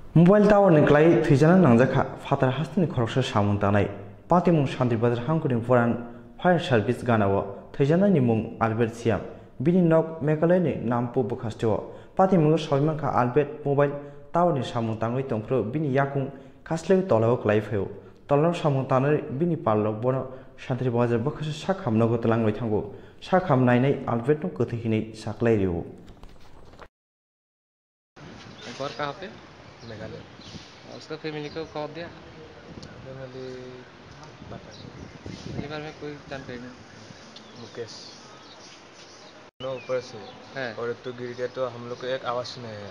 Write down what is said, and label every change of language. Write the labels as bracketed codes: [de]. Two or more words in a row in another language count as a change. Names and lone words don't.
[en] Mobile tower [trp] ni klai Thwija nangjaka fatar hastini khoroksa samung tanai patimung Shanti Bazar hangkuring foran [en] fire service [trp] ganao Thwija ni mung Albert Siam bini nok Meghalaya ni nampu bukhastiwa patimung soimanka Albert [en] mobile tower [trp] ni samung tangoi tongpro bini yakung kaslewi tolao klai pheo tolao samung tanai bini parlok bono Shanti Bazar bukhasa sakham nogo talangoi thango sakham nainai Albert no kothihini saklai riu [hi] एक और कहाँ पे मेघालय। उसका फैमिली को कॉल दिया फैमिली पता नहीं। पहली बार में कोई जानकारी नहीं मुकेश दोनों ऊपर से है। और एक तो गिर गया तो हम लोग को एक आवाज़ सुना है।